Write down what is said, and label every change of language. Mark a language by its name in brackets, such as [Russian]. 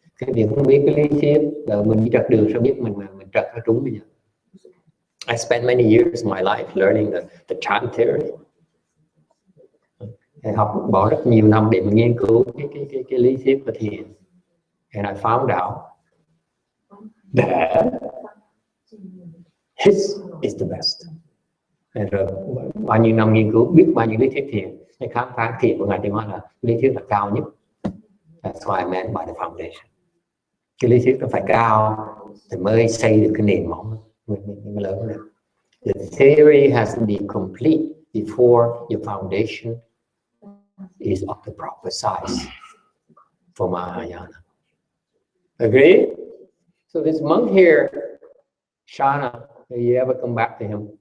[Vietnamese] Cái việc không biết cái lý thuyết, rồi mình đi trật đường sao biết mình trật hay trúng bây giờ? [English] I spent many years of my life learning the chant theory. [Vietnamese] Học bỏ rất nhiều năm để mình nghiên cứu cái lý thuyết của thiền. [English] And I found out that his is the best. [Vietnamese] Rồi bao nhiêu năm nghiên cứu biết bao nhiêu lý thuyết thiền, cái khám phá thiền của ngài Tiên Hóa là lý thuyết là cao nhất. [English] That's what I meant by the foundation. [Vietnamese] Cái lý thuyết nó phải cao thì mới xây được cái nền móng mới lớn được. [English] The theory has to be complete before your foundation is of the proper size for Mahayana. Agree? So this monk here, Shana, you ever come back to him?